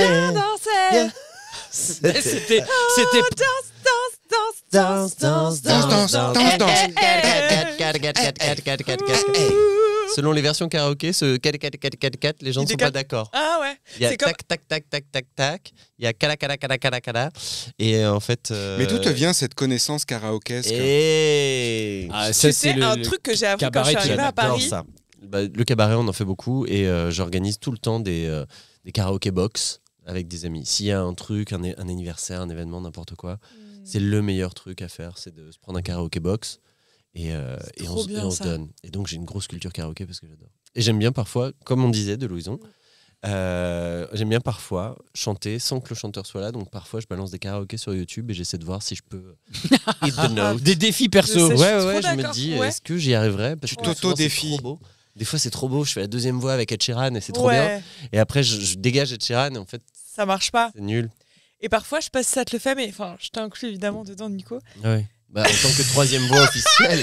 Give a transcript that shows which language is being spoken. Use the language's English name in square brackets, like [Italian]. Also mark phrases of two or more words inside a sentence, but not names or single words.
[French] Viens danser. C'était Danse, danse, danse, danse. Selon les versions karaoké, ce 4 les gens ne Il sont décale. pas d'accord. Ah ouais. Il y a C'est comme- tac tac tac tac tac tac, il y a kala kala kala kala kala et en fait Mais d'où te vient cette connaissance karaokéesque Et Ah, Tu ça, sais, un truc que j'ai appris quand je cabaret, suis arrivée à j'adore Paris. ça. Bah, le cabaret, on en fait beaucoup et j'organise tout le temps des karaoké box avec des amis. S'il y a un truc, un anniversaire, un événement, n'importe quoi, c'est le meilleur truc à faire, c'est de se prendre un karaoké box et trop on bien, se ça. donne. Et donc j'ai une grosse culture karaoké parce que j'adore. Et j'aime bien parfois, comme on disait de Louison, j'aime bien parfois chanter sans que le chanteur soit là. Donc parfois je balance des karaokés sur YouTube et j'essaie de voir si je peux [English] hit the note. [French] des défis perso. Je sais, Ouais, trop ouais, je me d'accord, dis, ouais. est-ce que j'y arriverai? Parce Tu que souvent, t'auto-défies. c'est trop beau. Des fois, c'est trop beau. Je fais la deuxième voix avec Ed Sheeran et c'est trop bien. Ouais, Et après, je dégage Ed Sheeran et en fait, ça marche pas. c'est nul. Et parfois, je sais pas si ça te le fait, mais enfin, je t'inclus évidemment dedans, Nico. Ouais. Bah, en tant que troisième voix officielle.